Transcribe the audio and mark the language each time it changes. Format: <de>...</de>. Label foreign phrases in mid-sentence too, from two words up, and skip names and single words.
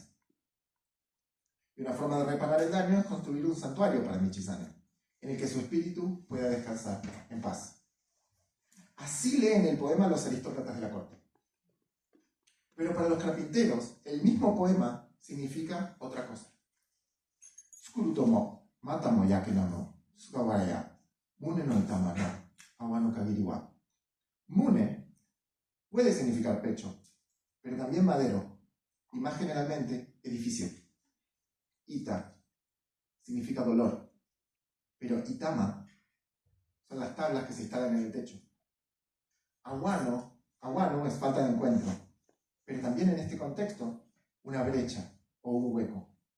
<es>Y una forma de reparar el daño es construir un santuario para Michizane, en el que su espíritu pueda descansar en paz. Así leen el poema los aristócratas de la corte. Pero para los carpinteros, el mismo poema significa otra cosa.</es> <ja>造るとも、またも焼けなむ、菅原や、棟の板間の、合はぬかぎりは.</ja> <es>Mune puede significar pecho, pero también madero, y más generalmente edificio. Ita significa dolor, pero itama son las tablas que se instalan en el techo. Awano es falta de encuentro, pero también en este contexto, una brecha o un hueco.</es>